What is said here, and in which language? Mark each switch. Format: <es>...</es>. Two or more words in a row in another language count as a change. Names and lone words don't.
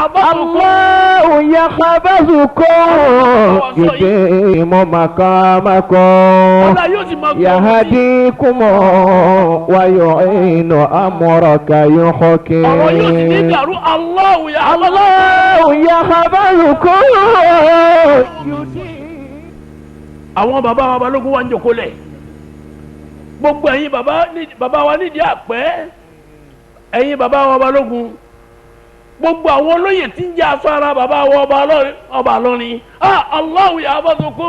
<ar>يحفظكم يديم مقامكم يهديكم ويعين أمرك يحكم الله يحفظكم.</ar> <yo>àwọn bàbá wa balógun wa ń jókòó lẹ̀ gbogbo ẹ̀yin bàbá wa nídìí àpẹ́ ẹ̀yin bàbá wa balógun gbogbo àwọn olóyè tí ń jẹ́ aṣọ ara bàbá wa ọba lọ́rin</yo> <ar>الله يحفظكم.</ar>